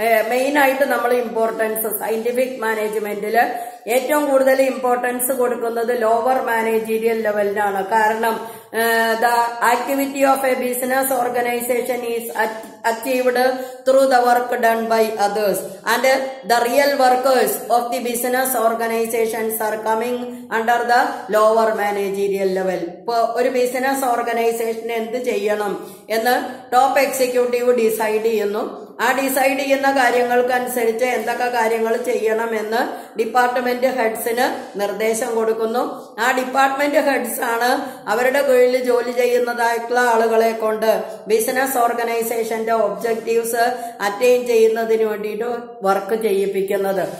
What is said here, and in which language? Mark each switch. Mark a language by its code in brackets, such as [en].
[ml] Main ആയിട്ട് നമ്മൾ importance scientific മാനേജ്മെന്റിൽ ഏറ്റവും കൂടുതൽ ഇമ്പോർട്ടൻസ് കൊടുക്കുന്നത് ലോവർ മാനേജീരിയൽ ലെവലിനാണ്. കാരണം [en] The activity of a business organisation is achieved through the work done by others, and the real workers of the business organizations are coming under the lower managerial level. [ml] ഇപ്പോൾ ഒരു business organisation എന്ത് ചെയ്യണം എന്ന് top executive decide ചെയ്യുന്നു. ആ decide ചെയ്യുന്ന കാര്യങ്ങൾക്കനുസരിച്ച് എന്തൊക്കെ കാര്യങ്ങൾ ചെയ്യണമെന്ന് ഡിപ്പാർട്ട്മെന്റ് ഹെഡ്സിന് നിർദ്ദേശം കൊടുക്കുന്നു. ആ ഡിപ്പാർട്ട്മെന്റ് ഹെഡ്സ് ആണ് അവരുടെ കീഴിൽ ജോലി ചെയ്യുന്നതായിട്ടുള്ള ആളുകളെ കൊണ്ട് ബിസിനസ് ഓർഗനൈസേഷന്റെ ഒബ്ജക്റ്റീവ്സ് അറ്റൈൻ ചെയ്യുന്നതിന് വേണ്ടിയിട്ട് വർക്ക് ചെയ്യിപ്പിക്കുന്നത്.